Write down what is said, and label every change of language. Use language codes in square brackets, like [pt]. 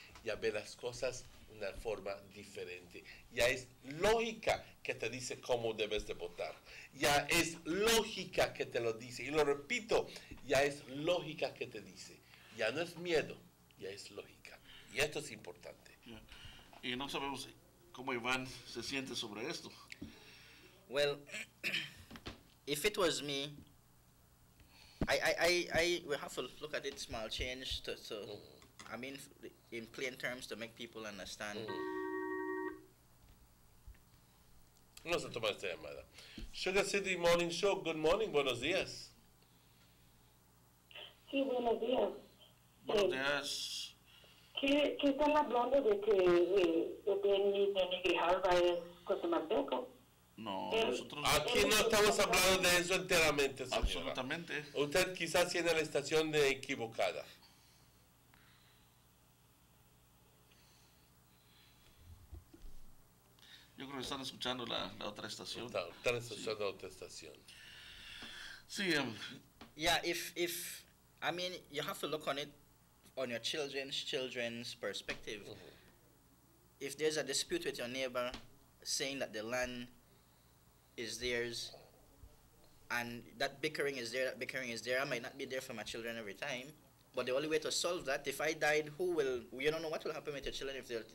[es] y a ver las cosas de una forma diferente. Ya es lógica que te dice cómo debes de votar. Ya es lógica que te lo dice. Y lo repito, ya es lógica que te dice. Ya no es miedo, ya es lógica. Y esto es importante. Y no sabemos cómo Iván se siente sobre esto. [en] Well, if it was me, I will have to look at it small change to I mean, in plain terms to make people understand. [es] No se toma esta llamada. Sugar City Morning Show, [en] good morning, [es] buenos días. Sí, buenos días. Buenos días. ¿Qué están hablando de que Denny Grijalva es guatemalteco? No, nosotros... Aquí no estamos hablando de eso enteramente, señora. Absolutamente. Usted quizás tiene la estación equivocada. Yo creo que están escuchando la otra estación. Están escuchando la otra estación. Sí, [en] yeah, if I mean, you have to look on it on your children's perspective. If there's a dispute with your neighbor saying that the land is theirs, and that bickering is there, I might not be there for my children every time, but the only way to solve that, if I died, you don't know what will happen with your children if